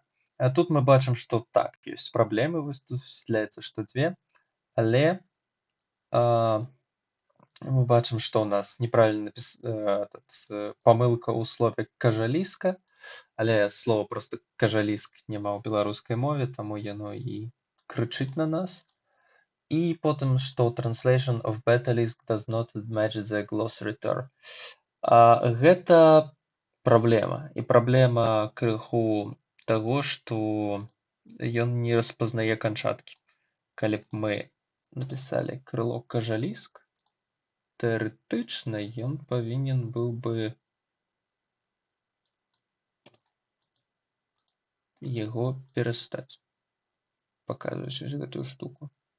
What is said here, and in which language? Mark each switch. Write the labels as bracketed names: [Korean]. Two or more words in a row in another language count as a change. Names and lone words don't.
[Belarusian] Тут мы бачым, што так, ёсць праблемы, высвятляецца, што дзве, але мы бачым, што ў нас неправільна памылка ў слове кажаліска, але слова проста кажаліск няма ў беларускай мове, таму яно і крычыць на нас. І потым, што [English] translation of betalisk does not match the glossary term. [Belarusian] Гэта праблема. І праблема крыху таго, што ён не распазнае канчаткі. Калі б мы напісалі крыло кажаліск, тэарэтычна ён павінен быў бы яго перастаць паказваць гэтую штуку.